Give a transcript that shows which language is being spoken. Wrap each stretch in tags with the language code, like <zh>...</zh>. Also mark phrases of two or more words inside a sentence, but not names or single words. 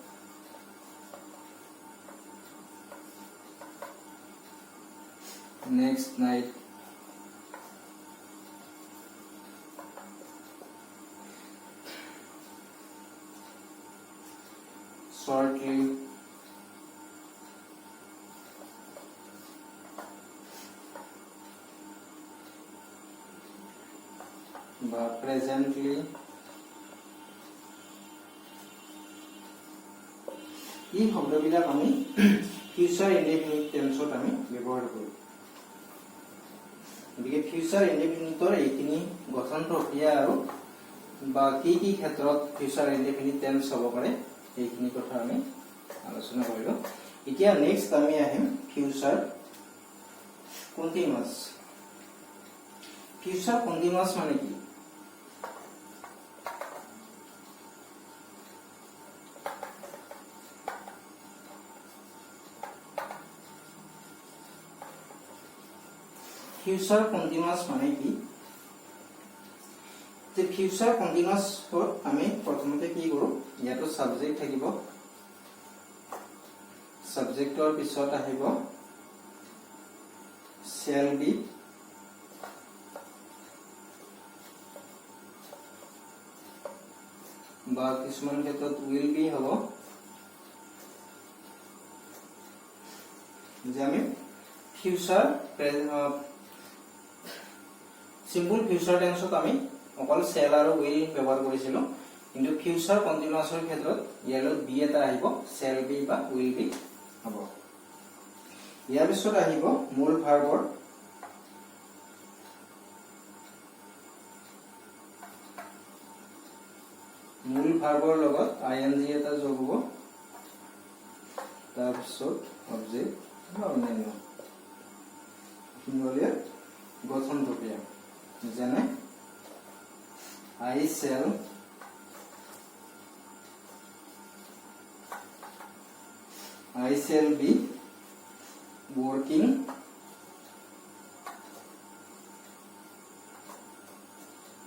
<en>next night shortly</en> <as>বা presently এই শব্দবিলাক আমি</as> <en>future indefinite</en> <as>টেন্সত আমি ব্যৱহাৰ কৰো গতিকে ফিউচার ইনডেফিনিটৰ এইখিনি গঠন প্ৰক্ৰিয়া আৰু বা কি ক্ষেত্ৰত</as> <en>future indefinite tense</en> <as>হ'ব পাৰে এইখিনি কথা আমি আলোচনা কৰিলো এতিয়া নেক্সট আমি আহিম</as> <en>future continuous future continuous</en> <as>মানে কি</as> <en>future continuous</en> <as>মানে কি যে</as> <en>future continuous</en> <as>হল আমি প্ৰথমতে কি কৰো ইয়াতো সাবজেক্ট থাকিব সাবজেক্টৰ পিছত আহিব</as> <en>shall be</en> <as>বা কিছুমান ক্ষেত্ৰত</as> <en>will be</en> <as>হ'ব যে আমি</as> <en>future simple future</en> <as>টেন্সত আমি অকল shall আৰু will ব্যৱহাৰ কৰিছিলো কিন্তু ফিউচার কন্টিনিউয়াসৰ ক্ষেত্ৰত ইয়ালৈ be এটা আহিব</as> <en>shall be</en> <as>বা</as> <en>will be</en> <as>হ'ব ইয়াৰ পিছত আহিব মূল ভাৰ্বৰ লগত ing এটা যোগ হ'ব তাৰ পিছত অবজেক্ট বা অন্যান্য হিমলীয় গঠন প্ৰক্ৰিয়া যেনে</as> <en>I shall be working</en>